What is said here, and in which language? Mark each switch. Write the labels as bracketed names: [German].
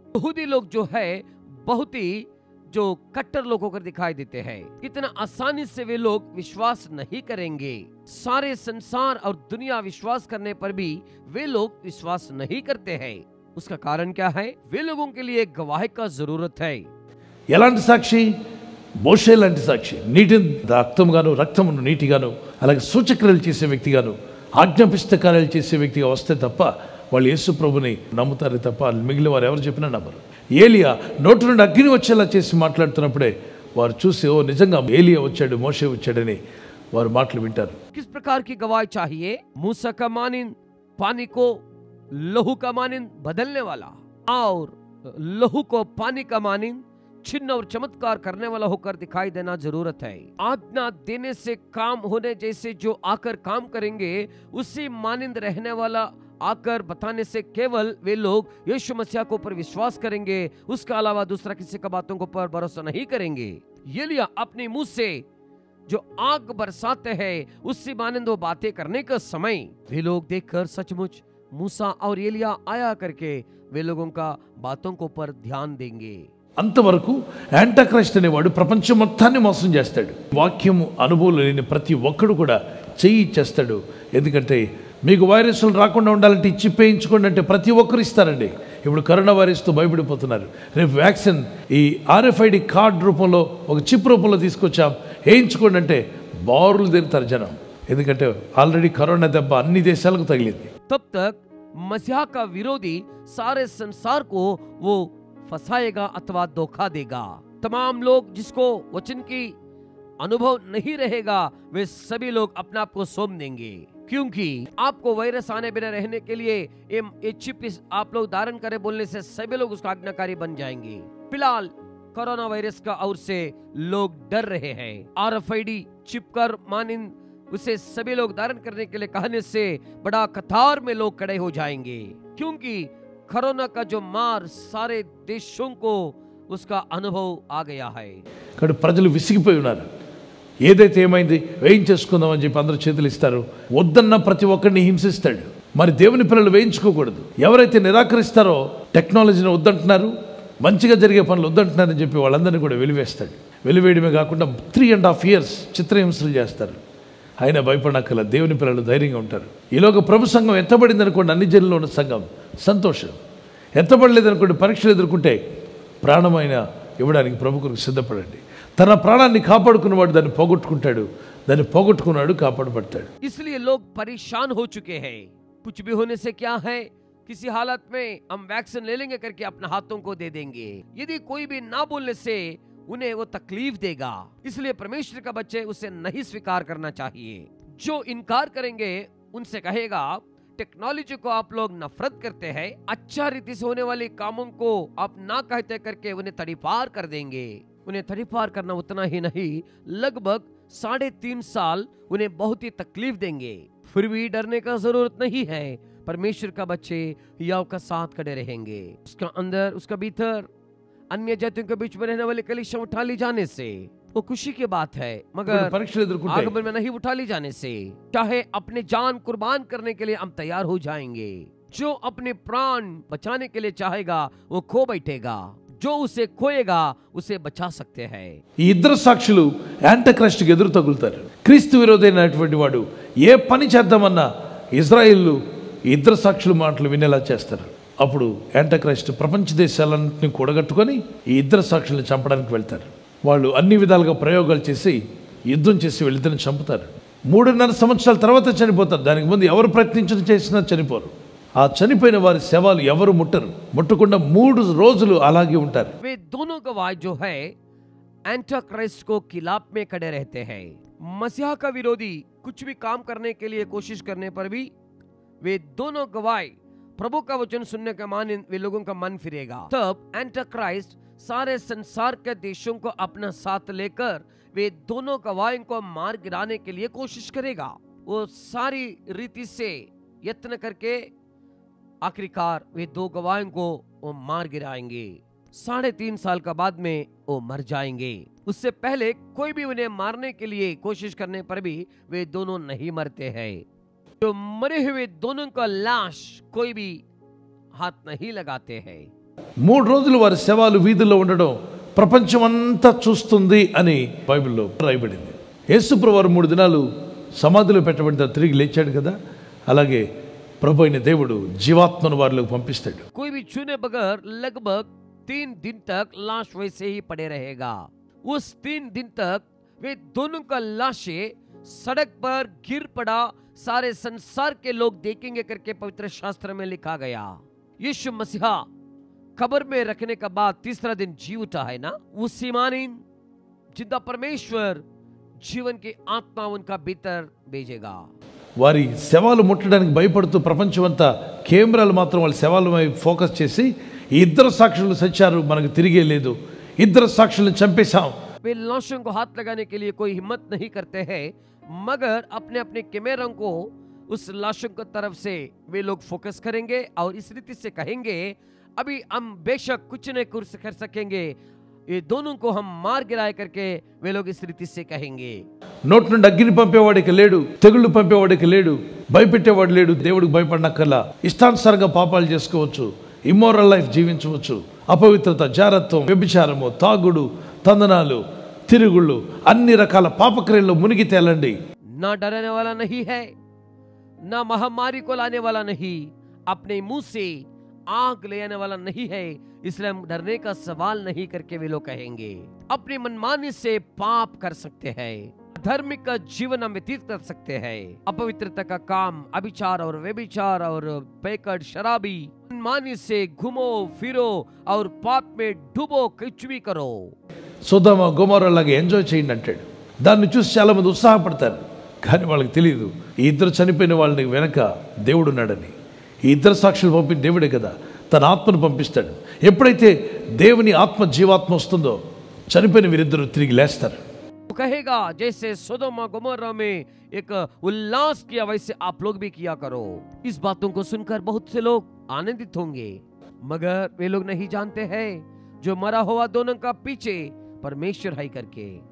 [Hindi] यहूदी लोग जो है बहुत ही जो कट्टर लोगों को दिखाई देते हैं. इतना आसानी से वे लोग विश्वास नहीं करेंगे. सारे संसार और दुनिया विश्वास करने पर भी वे लोग विश्वास नहीं करते हैं. उसका कारण क्या है? वे लोगों के लिए गवाह का जरूरत है. [Telugu] ఎలాంటి సాక్షి? మోషే లాంటి సాక్షి. నీటిని రక్తంగాను, రక్తమును నీటిగాను, అలాగే సూచక్రియలు చేసే వ్యక్తిగాను, ఆజ్ఞాపిష్ట కార్యాలు చేసే వ్యక్తిగా వస్తే తప్ప వాళ్ళు యేసు ప్రభుని నమ్ముతారే తప్ప మిగిలిన వారు ఎవరు చెప్పినా నమ్మరు. ఏలియా నోటి నుండి అగ్ని వచ్చేలా చేసి మాట్లాడుతున్నప్పుడే వారు చూసి ఓ నిజంగా ఏలియా వచ్చాడు, మోషే వచ్చాడని వారు మాటలు వింటారు. [Hindi] किस प्रकार की गवाही चाहिए? मूसा का मानिंद पानी को लहू का मानिंद बदलने वाला और लहू को पानी का मानिंद छिन्न और चमत्कार करने वाला होकर दिखाई देना जरूरत है. आज्ञा देने से काम होने जैसे जो आकर काम करेंगे, उसी मानिंद रहने वाला आकर बताने से केवल वे लोग यीशु मसीह को पर विश्वास करेंगे. उसके अलावा दूसरा किसी का बातों को पर भरोसा नहीं करेंगे. एलिया अपने मुंह से जो आग बरसाते हैं, उससे मानिंद वो बातें करने का समय वे लोग देखकर सचमुच मूसा और एलिया आया करके वे लोगों का बातों को पर ध्यान देंगे. [Telugu] అంతవరకు యాంటాక్రైస్ట్ అనేవాడు ప్రపంచం మొత్తాన్ని మోసం చేస్తాడు. వాక్యము అనుభవం లేని ప్రతి ఒక్కడు కూడా చెయ్యి చేస్తాడు. ఎందుకంటే మీకు వైరస్లు రాకుండా ఉండాలంటే ఈ చిప్ వేయించుకోండి అంటే ప్రతి ఒక్కరు ఇస్తారండి. ఇప్పుడు కరోనా వైరస్తో భయపడిపోతున్నారు. రేపు వ్యాక్సిన్ ఈ RFID కార్డ్ రూపంలో, ఒక చిప్ రూపంలో తీసుకొచ్చాం, వేయించుకోండి అంటే బారులు తిరుగుతారు జనం. ఎందుకంటే ఆల్రెడీ కరోనా దెబ్బ అన్ని దేశాలకు తగిలింది. [Hindi] तब तक मसीहा का विरोधी सारे संसार को वो फंसाएगा अथवा धोखा देगा. तमाम लोग जिसको वचन की अनुभव नहीं रहेगा, वे सभी लोग अपने आप को सौंप देंगे. क्योंकि आपको वायरस आने बिना रहने के लिए ये चिप आप लोग धारण करें बोलने से सभी लोग उसका आज्ञाकारी बन जाएंगे. फिलहाल कोरोना वायरस का और से लोग डर रहे हैं. RFID चिप कर मानिंद उसे सभी लोग धारण करने के लिए कहने से बड़ा कतार में लोग खड़े हो जाएंगे. क्योंकि कोरोना का जो मार सारे देशों को उसका अनुभव आ गया है. [Telugu] ఇక్కడ ప్రజలు విసిగిపోయి ఉన్నారు. ఏదైతే ఏమైంది వేయించేసుకుందామని చెప్పి అందరూ చేతులు ఇస్తారు. వద్దన్న ప్రతి ఒక్కరిని హింసిస్తాడు. మరి దేవుని పిల్లలు వేయించుకోకూడదు. ఎవరైతే నిరాకరిస్తారో, టెక్నాలజీని వద్దంటున్నారు, మంచిగా జరిగే పనులు వద్దంటున్నారని చెప్పి వాళ్ళందరినీ కూడా వెలివేస్తాడు. వెలివేయడమే కాకుండా 3.5 [English] years [Telugu] చిత్రహింసలు చేస్తారు. ఆయన భయపడనక్కల దేవుని పిల్లలు ధైర్యంగా ఉంటారు. ఈలోగా ప్రభు సంఘం ఎత్తబడింది అనుకోండి, అన్ని జనుల్లో ఉన్న సంఘం సంతోషం. ఎత్తబడలేదు అనుకోండి, పరీక్షలు ఎదుర్కొంటే ప్రాణమైన ఇవ్వడానికి ప్రభు కొరకు సిద్ధపడండి. తన ప్రాణాన్ని కాపాడుకున్నవాడు దాన్ని పోగొట్టుకుంటాడు, దాన్ని పోగొట్టుకున్నాడు కాపాడబడతాడు. [Hindi] इसलिए लोग परेशान हो चुके हैं. कुछ भी होने से क्या है, किसी हालत में हम वैक्सीन ले लेंगे करके अपने हाथों को दे देंगे. यदि कोई भी ना बोलने से उन्हें वो तकलीफ देगा. इसलिए परमेश्वर का बच्चे उसे नहीं स्वीकार करना चाहिए. जो इनकार करेंगे उनसे कहेगा, टेक्नोलॉजी को आप लोग नफरत करते हैं, अच्छा रीति से होने वाले कामों को आप ना कहते करके उन्हें तड़ीपार कर देंगे. उन्हें तड़ीपार करना उतना ही नहीं, लगभग 3.5 साल उन्हें बहुत ही तकलीफ देंगे, फिर भी डरने का जरूरत नहीं है। परमेश्वर का बच्चे याव का साथ खड़े रहेंगे। उसका अंदर, उसका भीतर अन्य जातियों के बीच में रहने वाले कलीसिया उठा ली जाने से वो खुशी की बात है, मगर [Telugu] పరీక్షలు ఎదుర్కొంటే [Hindi] आगमन में नहीं उठा ली जाने से चाहे अपने जान कुर्बान करने के लिए हम तैयार हो जाएंगे। जो अपने प्राण बचाने के लिए चाहेगा वो खो बैठेगा, जो उसे खोएगा उसे बचा सकते हैं। [Telugu] ఈ ఇద్దరు సాక్షులు యాంటక్రైస్ట్కి ఎదురు తగులుతారు. క్రీస్తు విరోధైనటువంటి వాడు ఏ పని చేద్దామన్నా ఇజ్రాయిల్ ఈ ఇద్దరు సాక్షుల మాటలు వినేలా చేస్తారు. అప్పుడు యాంటక్రైస్ట్ ప్రపంచ దేశాలన్నింటినీ కూడగట్టుకొని ఈ ఇద్దరు సాక్షుల్ని చంపడానికి వెళ్తారు. వాళ్ళు అన్ని విధాలుగా ప్రయోగాలు చేసి యుద్ధం చేసి వీళ్ళిద్దరిని చంపుతారు. 3.5 సంవత్సరాల తర్వాత చనిపోతారు. దానికి ముందు ఎవరు ప్రయత్నించిన చేసినా చనిపోరు. ఆ చనిపోయిన వారి శవాలు ఎవరు ముట్టరు. ముట్టకుండా 3 రోజులు అలాగే ఉంటారు. [Hindi] वे दोनों गवाह जो है एंटाक्राइस्ट को खिलाफ में खड़े रहते हैं। मसीहा का विरोधी कुछ भी काम करने के लिए कोशिश करने पर भी वे दोनों गवाह प्रभु का वचन सुनने का मान वे लोगों का मन फिरेगा। तब एंटाक्राइस्ट सारे संसार के देशों को अपना साथ लेकर वे दोनों गवाहों को मार गिराने के लिए कोशिश करेगा। वो सारी रीति से यत्न करके आखिरकार वे 2 गवाहों को वो मार गिराएंगे। 3.5 साल का बाद में वो मर जाएंगे। उससे पहले कोई भी उन्हें मारने के लिए कोशिश करने पर भी वे दोनों नहीं मरते हैं। तो मरे हुए दोनों का लाश कोई भी हाथ नहीं लगाते हैं। [Telugu] 3 రోజులు వారి శవాలు వీధుల్లో ఉండడం ప్రపంచమంతా చూస్తుంది అని బైబిల్లో రాయబడింది. యేసుప్రభు వారు 3 దినాలు సమాధిలో పెట్టబడిన తర్వాత తిరిగి లేచాడు కదా, అలాగే ప్రభు అయిన దేవుడు జీవాత్మను వారిలోకి పంపిస్తాడు. [Hindi] कोई भी छूने बगैर लगभग 3 दिन तक लाश वैसे ही पड़े रहेगा। उस 3 दिन तक वे दोनों का लाशें सड़क पर गिर पड़ा, सारे संसार के लोग देखेंगे करके पवित्र शास्त्र में लिखा गया। यीशु मसीहा कब्र में रखने के बाद 3रा दिन जी उठा है ना, वो सीमानीन जिंदा परमेश्वर जीवन की आत्मा उनका भीतर भेजेगा। [Telugu] వారి శవాలు ముట్టడానికి భయపడుతూ ప్రపంచమంతా కెమెరాలు మాత్రం వాళ్ళ శవాలపై ఫోకస్ చేసి ఈ ఇద్దరు సాక్షులు సచ్చారు, మనకు తిరిగే లేదు, ఇద్దరు సాక్షులను చంపేశాం. [Hindi] वे लाशों को हाथ लगाने के लिए कोई हिम्मत नहीं करते हैं, मगर अपने अपने कैमरों को उस लाशों की तरफ से वे लोग फोकस करेंगे और इस रीति से कहेंगे अभी हम बेशक कुछ नहीं कर सकेंगे, ये दोनों को हम मार गिराए करके वे लोग इस रीति से कहेंगे। [Telugu] నోటి నుండి అగ్ని పంపేవాడికి లేడు, తెగుళ్ళు పంపేవాడికి లేడు, భయపెట్టేవాడు లేడు. దేవుడికి భయపడనక్కర్లా, ఇష్టానుసారంగా పాపాలు చేసుకోవచ్చు, [English] immoral life [Telugu] జీవించవచ్చు. అపవిత్రత, జారత్వం, వ్యభిచారము, తాగుడు, తందనాలు, తిరుగుళ్ళు, అన్ని రకాల పాపక్రియల్లో మునిగి తేలండి. [Hindi] ना डरने वाला नहीं है, ना महामारी को लाने वाला नहीं, अपने मुंह से आग ले आने वाला नहीं है, इसलिए हम डरने का सवाल नहीं करके वे लोग कहेंगे। अपनी मनमानी से पाप कर सकते हैं, धार्मिक का जीवन हम व्यतीत कर सकते हैं, अपवित्रता का काम, अभिचार और व्यभिचार और पैकड़, शराबी, मनमानी से घूमो फिरो और पाप में डूबो, कुछ भी करो। [Telugu] సొదొమ గొమొర్రా లాగా ఎంజాయ్ చేయండి అంటాడు. దాన్ని చూసి చాలా మంది ఉత్సాహపడతారు, కానీ వాళ్ళకి తెలియదు ఈ ఇద్దరు చనిపోయిన వాళ్ళని వెనక దేవుడు ఉన్నాడని. ఈ ఇద్దరు సాక్షులు పంపిన దేవుడే కదా, తన ఆత్మను పంపిస్తాడు. ఎప్పుడైతే దేవుని ఆత్మ జీవాత్మ వస్తుందో చనిపోయిన వీరిద్దరూ తిరిగి లేస్తారు. [Hindi] वो कहेगा जैसे सोदोम और गोमोरा में एक उल्लास किया वैसे आप लोग भी किया करो। इस बातों को सुनकर बहुत से लोग आनंदित होंगे, मगर वे लोग नहीं जानते हैं जो मरा हुआ दोनों का पीछे परमेश्वर है करके।